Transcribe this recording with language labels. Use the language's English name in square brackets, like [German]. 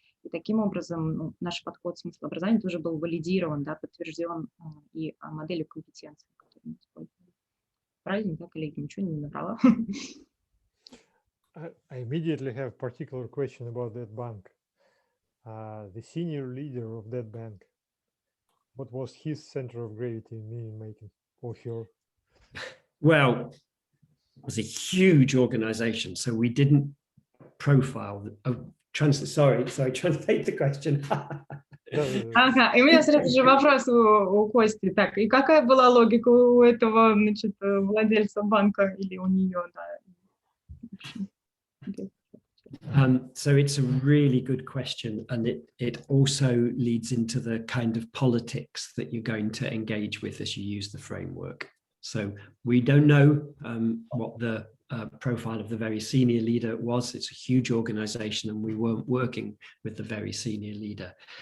[Russian] И таким образом наш подход смысла образования тоже был валидирован, да, подтвержден и моделью компетенций, которую мы использовали. Правильно, да, коллеги, ничего не набрала. [English] I immediately have a particular question about that bank. The senior leader of that bank, what was his center of gravity in meaning making, or her? Well, it was a huge organization, so we didn't profile. Translate the question. [Russian] Ага, и у меня сразу же вопрос у Кости. Так, и какая была логика у этого, значит, владельца банка или у нее, да? [English] So it's a really good question, and it also leads into the kind of politics that you're going to engage with as you use the framework. So we don't know what the profile of the very senior leader was. It's a huge organization, and we weren't working with the very senior leader.